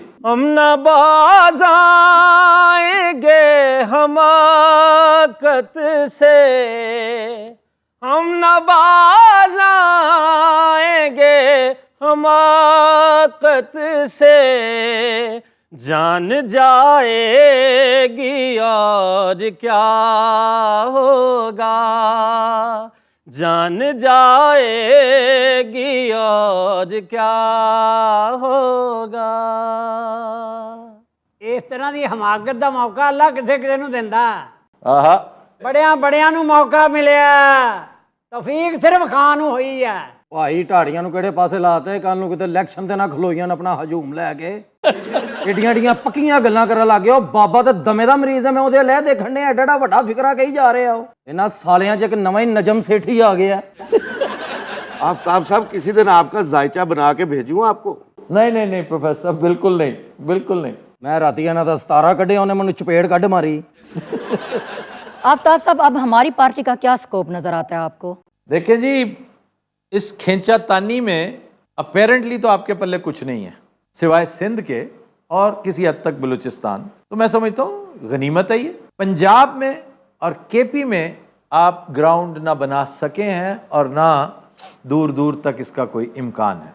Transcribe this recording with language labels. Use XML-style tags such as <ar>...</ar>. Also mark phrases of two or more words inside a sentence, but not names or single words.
<ur>ہم نہ باز آئیں گے حماقت سے، ہم نہ باز آئیں گے حماقت سے، جان جائے گی اور کیا ہوگا، جان جائے گی اور کیا ہوگا.</ur> <pa>اس طرح دی حماقت دا موقع اللہ کسے کسے نو دیندا. آہا. بڑیاں نو موقع ملیا، توفیق صرف خان نو ہوئی ہے. ਭਾਈ ਢਾੜੀਆਂ ਨੂੰ ਕਿਹੜੇ ਪਾਸੇ ਲਾਤੇ? ਕੱਲ ਨੂੰ ਕਿਤੇ ਇਲੈਕਸ਼ਨ ਤੇ ਨਾ ਖਲੋਈਆਂ ਆਪਣਾ ਹਜੂਮ ਲੈ ਕੇ ਏਡੀਆਂ ਪੱਕੀਆਂ ਗੱਲਾਂ ਕਰਨ ਲੱਗ ਗਏ. ਉਹ ਬਾਬਾ ਤਾਂ ਦਮੇ ਦਾ ਮਰੀਜ਼ ਹੈ, ਮੈਂ ਉਹਦੇ ਲੈ ਦੇਖਣ ਨੇ ਐਡਾ ਵੱਡਾ ਫਿਕਰਾ ਕਹੀ ਜਾ ਰਹੇ ਆ. ਉਹ ਇਹਨਾਂ ਸਾਲਿਆਂ 'ਚ ਇੱਕ ਨਵਾਂ ਹੀ ਨਜਮ ਸੇਠੀ ਆ ਗਿਆ.</pa> <ur>آفتاب صاحب کسی دن آپکا زائچہ بنا کے بھیجوں آپکو. نہیں پروفیسر صاحب، بالکل نہیں.</ur> <pa>ਮੈਂ ਰਾਤੀ ਇਹਨਾਂ ਦਾ 17 ਕੱਢਿਆ, ਉਹਨੇ ਮੈਨੂੰ ਚਪੇੜ ਕੱਢ ਮਾਰੀ.</pa> <ur>آفتاب صاحب، اب ہماری پارٹی کا کیا سکوپ نظر آتا ہے آپکو? دیکھیں جی، اس کھینچا تانی میں اپیرنٹلی تو آپکے پلے کچھ نہیں ہے سوائے سندھ کے اور کسی حد تک بلوچستان. تو میں سمجھتا ہوں غنیمت ہے یہ۔ پنجاب میں اور کے پی میں آپ گراؤنڈ نہ بنا سکے ہیں اور نہ دور دور تک اسکا کوئی امکان ہے.</ur>